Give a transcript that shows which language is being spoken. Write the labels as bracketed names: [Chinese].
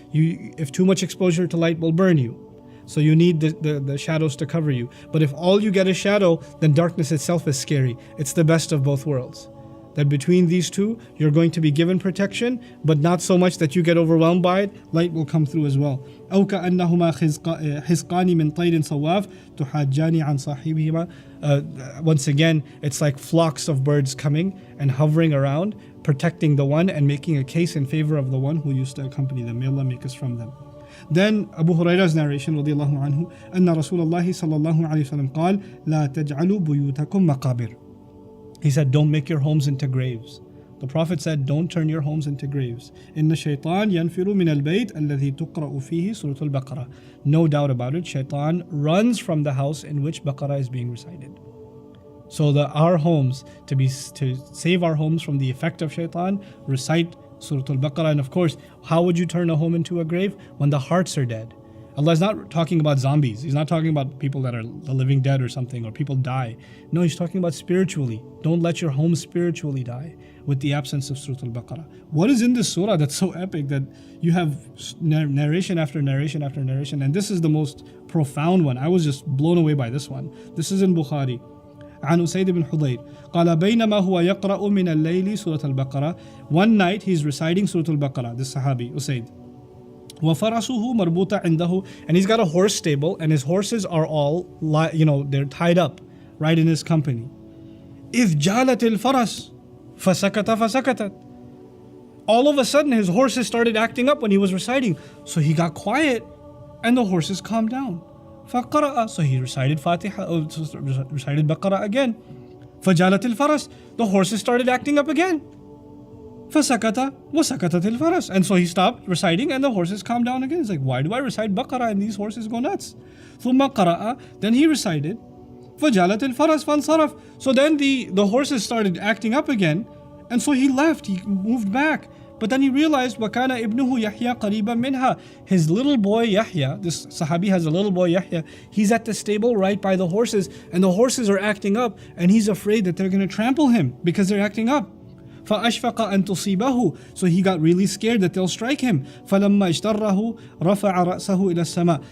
[English] If too much exposure to light will burn you, so you need the shadows to cover you. But if all you get is shadow, then darkness itself is scary. It's the best of both worlds. That between these two, you're going to be given protection, but not so much that you get overwhelmed by it. Light will come through as well. [Arabic] أو كأنهما حزقان من طير صواف تحاجان عن صاحبهما. [English] Once again, it's like flocks of birds coming and hovering around, protecting the one and making a case in favor of the one who used to accompany them. May Allah make us from them. Then Abu Hurairah's narration [Arabic] رضي الله عنه أن رسول الله صلى الله عليه وسلم قال لا تجعلوا بيوتكم مقابر. [English] He said, don't make your homes into graves. The Prophet said, don't turn your homes into graves. [Arabic] إن الشيطان ينفر من البيت الذي تقرأ فيه سورة البقرة. [English] No doubt about it, Shaytaan runs from the house in which Baqarah is being recited. So our homes, to save our homes from the effect of Shaytaan, recite Surah Al-Baqarah. And of course, how would you turn a home into a grave? When the hearts are dead. Allah is not talking about zombies. He's not talking about people that are the living dead or something, or people die. No, He's talking about spiritually. Don't let your home spiritually die with the absence of Surah Al-Baqarah. What is in this surah that's so epic that you have narration after narration after narration? And this is the most profound one. I was just blown away by this one. This is in Bukhari. [Arabic] عن أسيد بن حضير قال بينما هو يقرأ من الليل سورة البقرة. [English] One night he's reciting Surah Al-Baqarah, this Sahabi, Usaid. [Arabic] وَفَرَسُهُ مَرْبُوطًا عِنْدَهُ. [English] And he's got a horse stable, and his horses are all, they're tied up right in his company. [Arabic] إِذْ جَالَتِ الْفَرَسُ فَسَكَتَتْ. [English] All of a sudden his horses started acting up when he was reciting. So he got quiet and the horses calmed down. [Arabic] فَقَرَأَ. [English] So he recited recited Baqarah again. [Arabic] فَجَالَتِ الْفَرَسُ. [English] The horses started acting up again. [Arabic] فَسَكَتَ وَسَكَتَتِ الْفَرَسُ. [English] And so he stopped reciting and the horses calmed down again. He's like, why do I recite Baqarah and these horses go nuts? [Arabic] ثُمَّ قَرَأَ. [English] Then he recited [Arabic] فَجَالَتِ الْفَرَسُ فَانْصَرَفَ. [English] So then the horses started acting up again, and so he left, he moved back. But then he realized [Arabic] وَكَانَ ابْنُهُ يَحْيَى قَرِيبًا مِنْهَا. [English] His little boy Yahya, this Sahabi has a little boy Yahya, he's at the stable right by the horses, and the horses are acting up, and he's afraid that they're going to trample him because they're acting up. [Arabic] فَأَشْفَقَ أَن تُصِيبَهُ. [English] So he got really scared that they'll strike him. [Arabic] فَلَمَّا اجْتَرَّهُ رَفَعَ رَأْسَهُ إِلَى السَّمَاءِ.